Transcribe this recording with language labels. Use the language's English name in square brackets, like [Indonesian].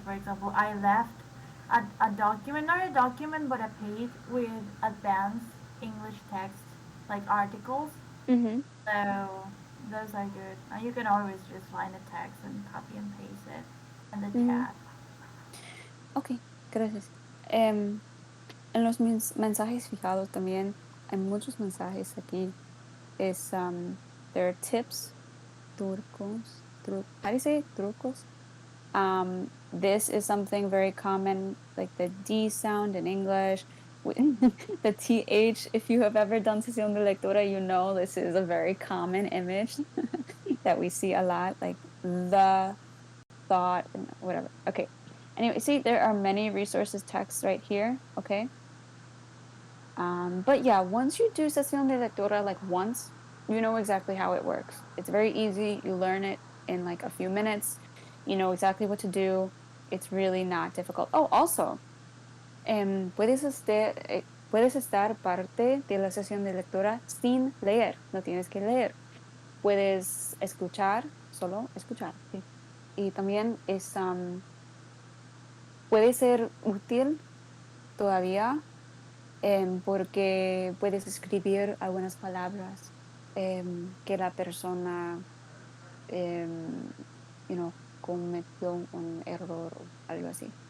[English] For example, I left a document, not a document, but a page with advanced English text, like articles. Mm-hmm. So those are good. And you can always just find the text and copy and paste it in the Mm-hmm. chat. [Spanish] Ok, gracias. En los mensajes fijados también hay muchos mensajes aquí. [English] There are tips, how do you say it? Trucos? This is something very common, like the D sound in English. The TH, if you have ever done sesión de lectura, this is a very common image that we see a lot, like the, thought, and whatever. Okay. Anyway, see, there are many resources texts right here. Okay. But yeah, once you do sesión de lectura, like once, you know exactly how it works. It's very easy. You learn it in like a few minutes. You know exactly what to do. It's really not difficult. Oh, also, [Spanish] puedes estar parte de la sesión de lectura sin leer. No tienes que leer. Puedes escuchar, solo escuchar. Sí. Y también puede ser útil todavía porque puedes escribir algunas palabras que la persona, em, cometió un error o algo así.